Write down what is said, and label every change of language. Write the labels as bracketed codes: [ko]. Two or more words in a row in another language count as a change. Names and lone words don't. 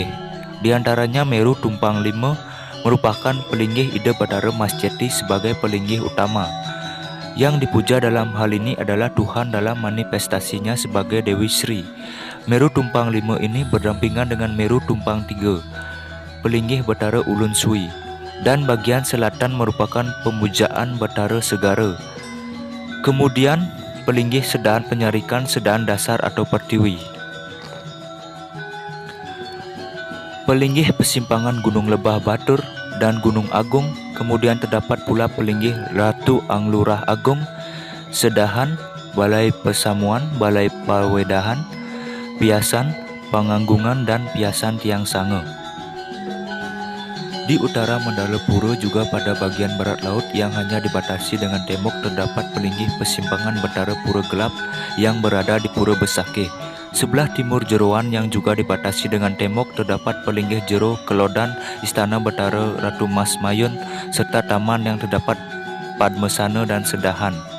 [id] Di antaranya Meru Tumpang Lima merupakan pelinggih Ida Bathara Mas Jeti sebagai pelinggih utama. Yang dipuja dalam hal ini adalah Tuhan dalam manifestasinya sebagai Dewi Sri. Meru Tumpang Lima ini berdampingan dengan Meru Tumpang Tiga, pelinggih Bathara Ulun Sui, dan bagian selatan merupakan pemujaan Bathara Segara. Kemudian pelinggih Sedaan Penyarikan Sedaan Dasar atau Pertiwi. Pelinggih Persimpangan Gunung Lebah Batur dan Gunung Agung. Kemudian terdapat pula pelinggih Ratu Anglurah Agung, Sedahan, Balai Pesamuan, Balai Pawedahan, Piasan, Panganggungan, dan Piasan Tiang Sange. Di utara Mandala Pura juga pada bagian barat laut yang hanya dibatasi dengan tembok terdapat pelinggih Persimpangan Bathara Pura Gelap yang berada di Pura Besakeh. Sebelah timur jeroan yang juga dibatasi dengan tembok terdapat pelinggih jero Kelodan Istana Bathara Ratu Mas Mayun serta taman yang terdapat Padmasana dan Sedahan.